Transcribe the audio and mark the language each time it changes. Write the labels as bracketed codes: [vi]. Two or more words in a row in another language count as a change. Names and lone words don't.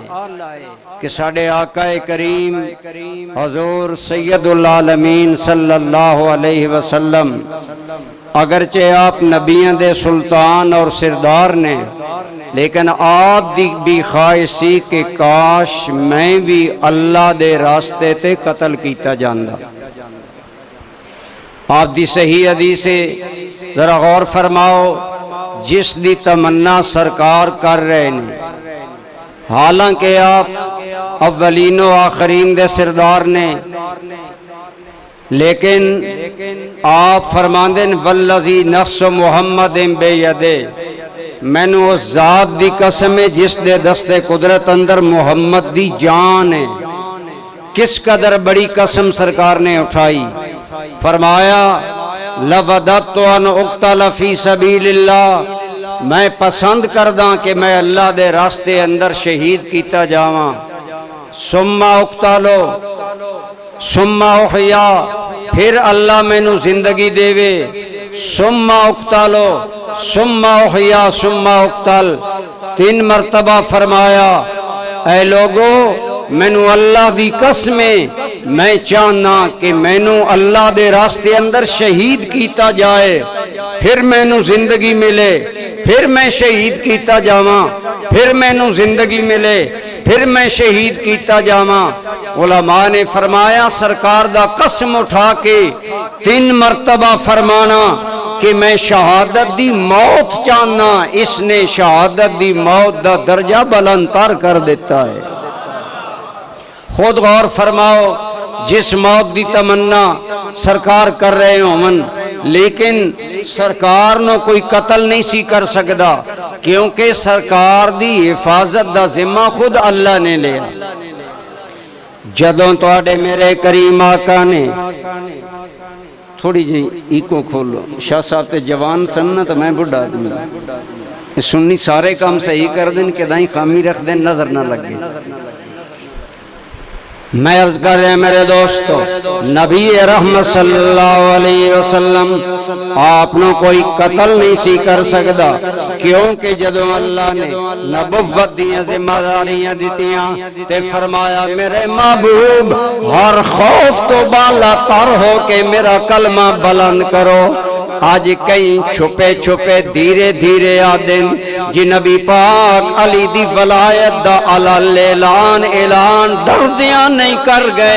[pa] کہ ساڑھے آقا کریم حضور سید العالمین [ar] صلی اللہ علیہ وسلم [pa] اگرچہ آپ نبیوں دے سلطان اور سردار نے لیکن آپ دی بھی خواہش سی کہ کاش میں بھی اللہ دے راستے تے قتل کیتا جاندہ آپ دی صحیح حدیث سے ذرا غور فرماؤ جس دی تمنا سرکار کر رہے ہیں حالانکہ آپ اولین و آخرین دے سردار نے لیکن آپ فرماندن [ar] والذی نفس محمد بیدے [pa] مینوں اس ذات دی قسم ہے جس دے دستے قدرت اندر محمد دی جان ہے۔ کس قدر بڑی قسم سرکار نے اٹھائی، فرمایا [ar] لَوَدَدْتُ أَنْ أُقْتَلَ فِي سَبِيلِ اللَّهِ، [pa] میں پسند کرداں کہ میں اللہ دے راستے اندر شہید کیتا جاواں، [ar] ثُمَّ أُقْتَلُ ثُمَّ أُحْيَا، [pa] پھر اللہ مینوں زندگی دے وے، [ar] ثُمَّ أُقْتَلُ ثُمَّ أُحْيَا ثُمَّ أُقْتَلُ، [pa] 3 مرتبہ فرمایا اے لوگو مینوں اللہ دی قسم ہے، میں چاہنا کہ مینوں اللہ دے راستے اندر شہید کیتا جائے، پھر مینوں زندگی ملے، پھر میں شہید کیتا جاواں، پھر مینوں زندگی ملے، پھر میں شہید کیتا جاواں۔ علماء نے فرمایا سرکار دا قسم اٹھا کے 3 مرتبہ فرمانا کہ میں شہادت دی موت چاہنا، اس نے شہادت دی موت دا درجہ بلند تر کر دیتا ہے۔ خود غور فرماؤ، جس موت دی تمنا سرکار کر رہے ہوں لیکن سرکار نو کوئی قتل نہیں سی کر سکدا، کیونکہ سرکار دی حفاظت دا ذمہ خود اللہ نے لیا۔ جدوں تواڈے میرے کریم آقا نے تھوڑی جی ایکو کھولو، شاہ صاحب تے جوان سن نا تو میں بڑھا آدمی، سنی سارے کام صحیح کر دیں کہ دائیں خامی رکھ دیں نظر نہ لگے۔ میں عرض کر رہے ہیں میرے دوستو، نبی رحمت [ar] صلی اللہ علیہ وسلم [pa] آپ نے کوئی قتل نہیں سی کر سکتا، کیونکہ جدوں اللہ نے نبوت دیاں ذمہ داریاں دیتیاں تے فرمایا میرے محبوب ہر خوف تو بالا تر ہو کے میرا کلمہ بلند کرو۔ آج کئی چھپے چھپے دھیرے دھیرے آدن جی نبی پاک علی دی ولایت دا اعلان ڈر دیاں نہیں کر گئے۔